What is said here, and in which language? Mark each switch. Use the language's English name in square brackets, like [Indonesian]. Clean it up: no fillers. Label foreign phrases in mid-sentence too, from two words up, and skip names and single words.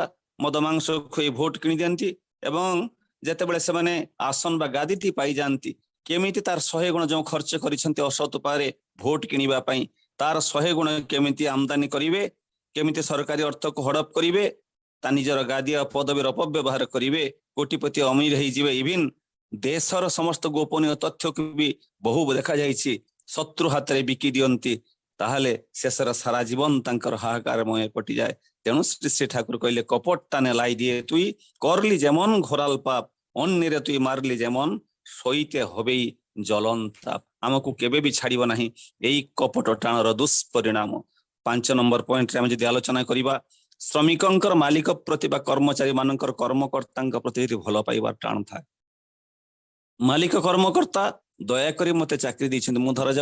[Odia] ମଦ ମାଂସ ଖୁଆଇ ଭୋଟ କିଣି ଦିଅନ୍ତି ଏବଂ ଯେତେବେଳେ ସେମାନେ ଆସନ ବା ଗାଦିଟି ପାଇଯାଆନ୍ତି, କେମିତି ତାର 100 ଗୁଣ ଯେଉଁ ଖର୍ଚ୍ଚ କରିଛନ୍ତି ଅସତ ଉପାୟରେ ଭୋଟ କିଣିବା ପାଇଁ, ତାର 100 ଗୁଣ କେମିତି ଆମଦାନୀ କରିବେ, କେମିତି ସରକାରୀ ଅର୍ଥକୁ ହଡପ କରିବେ, ତା ନିଜର ଗାଦିଆ ପଦବୀର ଅପବ୍ୟବହାର କରିବେ, କୋଟିପତି ଅମିର ହେଇଯିବେ, ଇଭିନ୍ ଦେଶର ସମସ୍ତ ଗୋପନୀୟ ତଥ୍ୟକୁ ବି ବହୁ ଦେଖାଯାଇଛି ଶତ୍ରୁ ହାତରେ ବିକି ଦିଅନ୍ତି, ତାହେଲେ ଶେଷର ସାରା ଜୀବନ ତାଙ୍କର ହାହାକାରମୟ କଟିଯାଏ। ତେଣୁ ଶ୍ରୀ ଶ୍ରୀ ଠାକୁର କହିଲେ, [Bangla] କପଟটা নেলাই দিয়ে তুই করলি যেমন ঘোরাল পাপ, অন্যেরে তুই মারলি যেমন সইতে হবেই জ্বলন তাপ। [Odia] ଆମକୁ କେବେ ବି ଛାଡିବ ନାହିଁ ଏଇ କପଟ ଟାଣର ଦୁଷ୍ପରିଣାମ। 5 ନମ୍ବର ପଏଣ୍ଟରେ ଆମେ ଯଦି ଆଲୋଚନା କରିବା, ଶ୍ରମିକଙ୍କର ମାଲିକ ପ୍ରତି ବା କର୍ମଚାରୀ ମାନଙ୍କର କର୍ମକର୍ତ୍ତାଙ୍କ ପ୍ରତି ଯଦି ଭଲ ପାଇବାର ଟାଣ ଥାଏ, ମାଲିକ କର୍ମକର୍ତ୍ତା ଦୟାକରି ମତେ ଚାକିରି ଦେଇଛନ୍ତି, ମୁଁ ଧରାଯାଉ